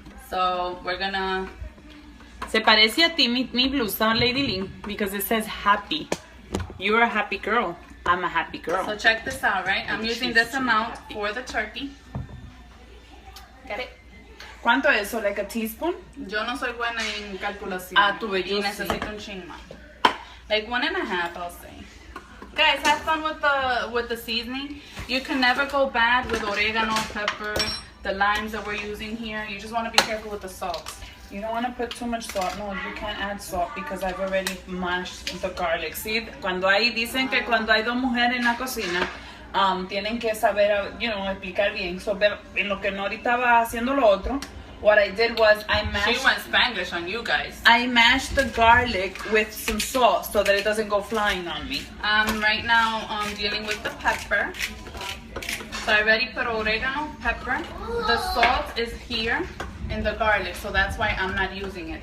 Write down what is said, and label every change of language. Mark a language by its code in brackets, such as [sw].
[en] So we're gonna... [es] Se parece a ti mi blusa, [en] Lady Lynn, because it says happy. You're a happy girl. I'm a happy girl. So check this out, right? I'm using this amount for the turkey. Get it? [es] ¿Cuánto es eso? [en] Like a teaspoon? [es] Yo no soy buena en calculación. Tú ves, yo y necesito un chin más. [en] Like 1.5, I'll say. Guys, have fun with the seasoning. You can never go bad with oregano, pepper, the limes that we're using here. You just want to be careful with the salt. You don't want to put too much salt. No, you can't add salt because I've already mashed the garlic. [es] See, dicen que cuando hay dos mujeres en la cocina, tienen que saber, explicar bien. So, en lo que Nori estaba haciendo lo otro, [en] what I did was I mashed... She went Spanglish on you guys. I mashed the garlic with some salt so that it doesn't go flying on me. Right now, I'm dealing with the pepper. So I already put oregano, pepper. The salt is here in the garlic, so that's why I'm not using it.